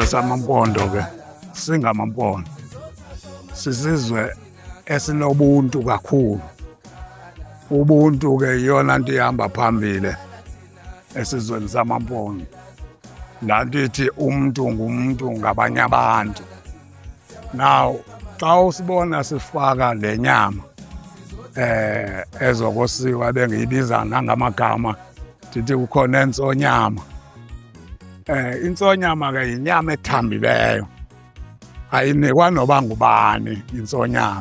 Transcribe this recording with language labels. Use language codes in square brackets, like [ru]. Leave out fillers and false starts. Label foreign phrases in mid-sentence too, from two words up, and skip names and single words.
[xh] samampondo ke singamampondo sizizwe esinobuntu kakhulu. Ubuntu ke iyona nto ihamba phambili esizweni samaMpondo. La nto ithi umntu ngumuntu ngabanye abantu. Now xa usibona sifaka le nyama ezokosiwa bengiyibiza nangamagama ndithi kukhona intsonyama. Intsonyama ke yinyama ethambileyo, ayinikwa noba ngubani intsonyama.